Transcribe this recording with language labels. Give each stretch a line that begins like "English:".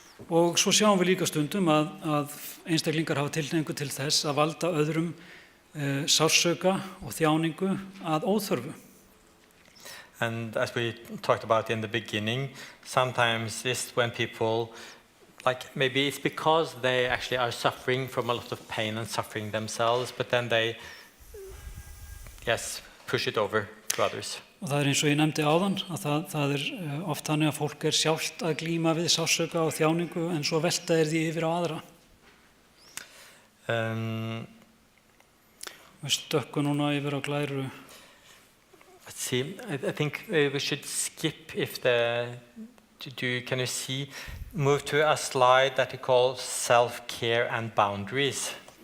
Icelandic: Og svo sjáum við líka stundum að einstaklingar hafa tilhneigingu til þess að valda öðrum sársauka og þjáningu að óþörfu.
English: And as we talked about in the beginning, sometimes it's when people, maybe it's because they actually are suffering from a lot of pain and suffering themselves, but then they, push it over to others.
Icelandic: Og það eins og ég nefndi áðan, að það oft þannig að fólk sjálft að glíma við sársauka og þjáningu, en svo velta því yfir á aðra. Við stökkum núna yfir á glæru.
English: Let's see, I think we should skip can you see, move to a slide that we call self-care and boundaries.